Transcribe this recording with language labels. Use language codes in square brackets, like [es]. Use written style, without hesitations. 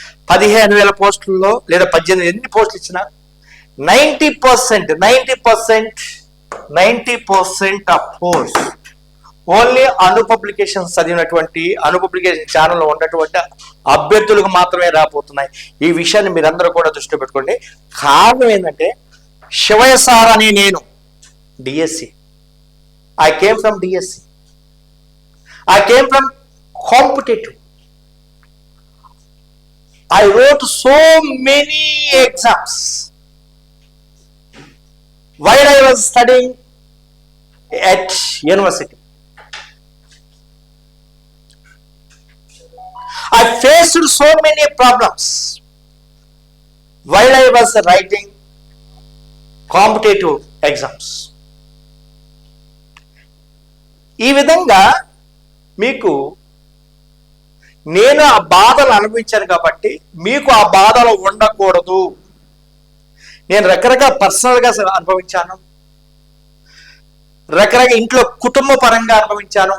[te] 15,000 పోస్టుల్లో లేదా 18 ఎన్ని పోస్టులు ఇచ్చినా 90% [en] of post only [te] Anu publications చదివినటువంటి, అను పబ్లికేషన్ ఛానల్లో ఉన్నటువంటి అభ్యర్థులకు మాత్రమే రాబోతున్నాయి. ఈ విషయాన్ని మీరందరూ కూడా దృష్టిలో పెట్టుకోండి. కారణం ఏంటంటే, శివయ్య సార్ అని నేను DSC, [en] I came from DSC, I came from competitive. I wrote so many exams while I was studying at university. I faced so many problems while I was writing competitive exams. [te] ఈ విధంగా మీకు నేను ఆ బాధలు అనుభవించాను కాబట్టి మీకు ఆ బాధలు ఉండకూడదు. నేను రకరకాల పర్సనల్గా అనుభవించాను, రకరకాల ఇంట్లో కుటుంబ పరంగా అనుభవించాను.